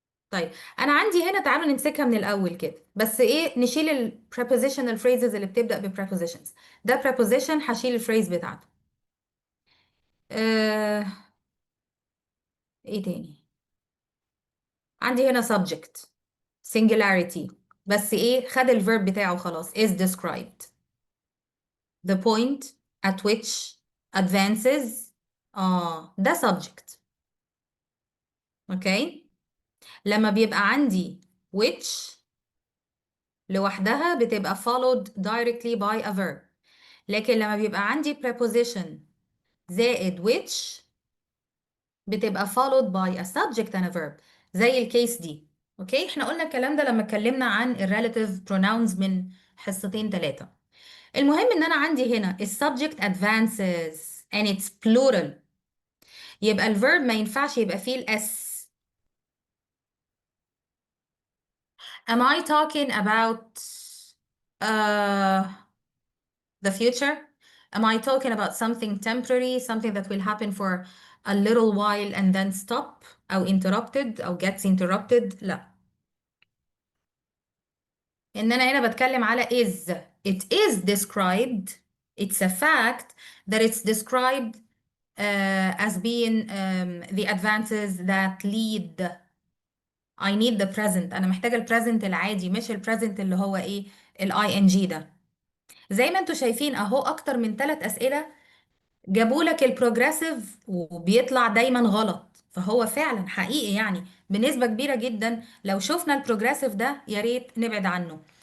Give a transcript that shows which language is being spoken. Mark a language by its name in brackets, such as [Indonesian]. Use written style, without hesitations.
[Arabic] طيب انا عندي هنا، تعالوا نمسكها من الاول كده، بس ايه، نشيل ال prepositional phrases اللي بتبدأ ب prepositions. ده preposition، هشيل الفريز بتاعته. آه، ايه تاني؟ عندي هنا subject singularity، بس ايه، خد الverb بتاعه خلاص، [English] is described. The point at which advances، ده subject. [Arabic] اوكي. لما بيبقى عندي which لوحدها بتبقى [English] followed directly by a verb، [Arabic] لكن لما بيبقى عندي preposition زائد which بتبقى [English] followed by a subject and a verb، [Arabic] زي الكيس دي. اوكي، احنا قلنا الكلام ده لما اتكلمنا عن ال relative pronouns من حصتين ثلاثة. المهم ان انا عندي هنا ال subject [English] advances and it's plural، [Arabic] يبقى ال verb ما ينفعش يبقى فيه ال s. [English] Am I talking about uh, the future? Am I talking about something temporary, something that will happen for a little while and then stop أو interrupted أو gets interrupted؟ لا. [Arabic] إن أنا هنا بتكلم على is. [English] It is described. It's a fact that it's described as being the advances that lead. I need the present. [Arabic] أنا محتاجة ال present العادي، مش ال present اللي هو إيه، ال ing ده. زي ما انتوا شايفين أهو، أكتر من 3 أسئلة جابوا لك البروجريسيف وبيطلع دايما غلط. فهو فعلا حقيقي يعني بنسبة كبيرة جدا لو شفنا البروجريسيف ده يا ريت نبعد عنه.